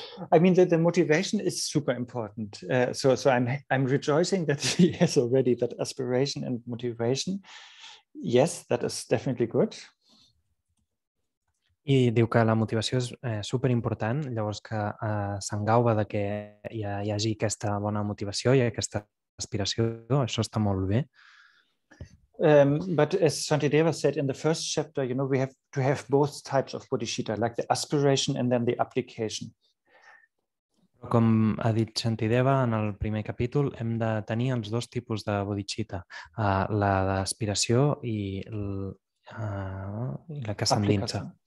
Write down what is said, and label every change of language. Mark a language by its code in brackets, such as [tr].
[en] I mean, the motivation is super important. So I'm rejoicing that he has already that aspiration and motivation. Yes, that is definitely good. [ca] I diu que la motivació és superimportant, llavors que s'engauva de que hi hagi aquesta bona motivació i aquesta aspiració, això està molt bé. [en] But as Shantideva said in the first chapter, we have to have both types of bodhisattva, like the aspiration and then the application. [ca] Com ha dit Shantideva en el primer capítol, hem de tenir els dos tipus de bodhicitta, la d'aspiració i la que s'endinsa.